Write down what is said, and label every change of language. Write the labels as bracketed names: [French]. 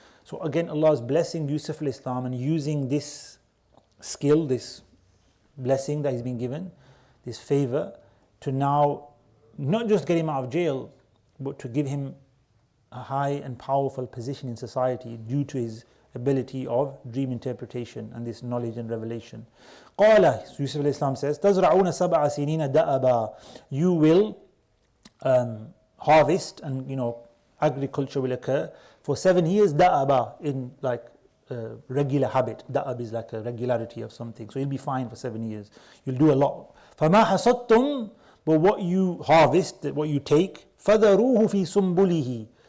[English] So again, Allah is blessing Yusuf al-Islam and using this skill, this blessing that he's been given, this favor, to now not just get him out of jail, but to give him a high and powerful position in society due to his ability of dream interpretation and this knowledge and revelation. [Arabic] قال, [English] Yusuf al-Islam says, [Arabic] تَزْرَعُونَ سَبْعَ سِنِينَ دَأَبًا. [English] You will harvest, and agriculture will occur for 7 years, da'aba, in like regular habit. Da'ab is like a regularity of something. So you'll be fine for 7 years. You'll do a lot. [Arabic] فَمَا حَصَدْتُمْ. [English] But what you harvest, what you take, [Arabic] فَذَرُوهُ فِي سُنْبُلِهِ.